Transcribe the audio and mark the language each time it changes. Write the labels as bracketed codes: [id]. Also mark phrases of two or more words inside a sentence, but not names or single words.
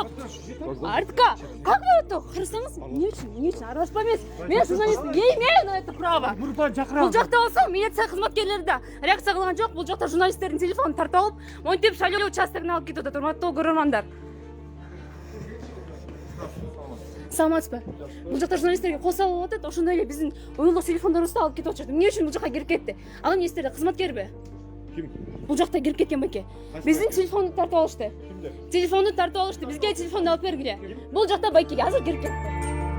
[kk] Артқа. [ru] Как вы это? [kk] Қырсаңыз? Не үшін? Араласпаймыз. [ru] Мен журналист не имею на это право. [kk] Бұл жақта болса, милиция қызметкерлері де реакция қылған жоқ. Бұл жақта журналистердің телефонын тартып алып, монтеп шайлау участогына алып кетіп отыр. Құрметті көрермандар. Саламатсыз ба? Бұл жақта журналистерге қол салып отыр. [ky] Ошондой эле биздин уюлдук телефондорубузду алып кетип отурду. Эмне үчүн бул жакка кирип кетти? Ал эмне истеди? Кызматкерби? [kk] Бұл жақта [ky] кирип кеткен беке. Биздин телефонду тартып алышты. Телефонду тартып алышты. Бизге телефонду алып бергиле. [kk] Бұл жақта байкеге азыр кирип кетти.